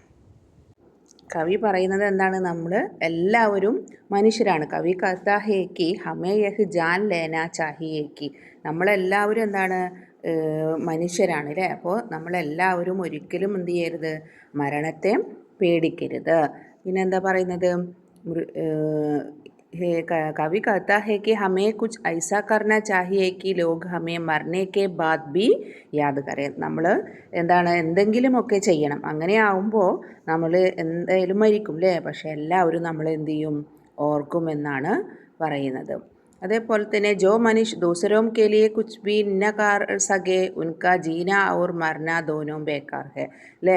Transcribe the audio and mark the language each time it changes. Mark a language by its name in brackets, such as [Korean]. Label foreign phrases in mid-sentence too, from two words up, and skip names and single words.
[Malayalam] കവി പറയുന്നത് എന്താണ്, നമ്മൾ എല്ലാവരും മനുഷ്യരാണ്. [Hindi] कवि कहता है कि हमें यह जान लेना चाहिए कि, [Malayalam] നമ്മളെല്ലാവരും എന്താണ് മനുഷ്യരാണ് അല്ലേ. അപ്പോൾ നമ്മളെല്ലാവരും ഒരിക്കലും എന്ത് ചെയ്യരുത്, മരണത്തെ പേടിക്കരുത്. പിന്നെന്താ പറയുന്നത്, [Hindi] कवि कहता है कि हमें कुछ ऐसा करना चाहिए कि लोग हमें मरने के बाद भी याद करेंगे. [Malayalam] നമ്മൾ എന്താണ് എന്തെങ്കിലുമൊക്കെ ചെയ്യണം, അങ്ങനെ ആവുമ്പോൾ നമ്മൾ എന്തായാലും മരിക്കും അല്ലേ, പക്ഷെ എല്ലാവരും നമ്മൾ എന്ത് ചെയ്യും, ഓർക്കുമെന്നാണ് പറയുന്നത്. അതേപോലെ തന്നെ [Hindi] जो मनुष्य दूसरों के लिए कुछ भी न कर सके उनका जीना और मरना दोनों बेकार है അല്ലേ.